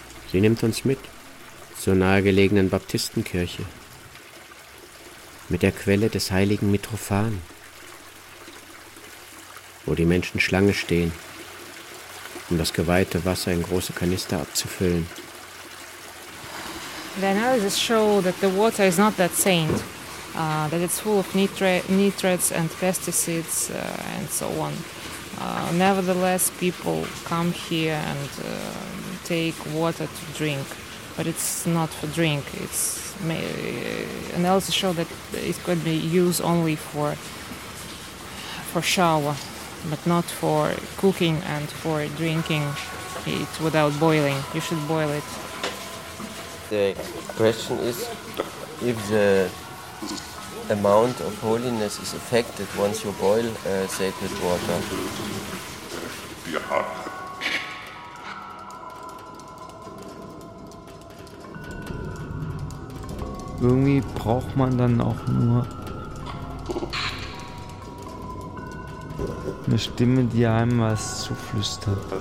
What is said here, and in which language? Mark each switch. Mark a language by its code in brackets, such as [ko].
[de] Sie nimmt uns mit zur nahegelegenen Baptistenkirche. Mit der Quelle des heiligen Mitrofan, wo die Menschen Schlange stehen, um das geweihte Wasser in große Kanister abzufüllen. [en] Their analysis show that the water is not that saint, that it's full of nitrates and pesticides and so on. Nevertheless, people come here and take water to drink, but it's not for drink. It's analysis show that it could be used only for shower. But not for cooking and for drinking it without boiling. You should boil it. The question is if the amount of holiness is affected once you boil sacred water. [de] Irgendwie braucht man dann auch nur eine Stimme, die einem was zuflüstert.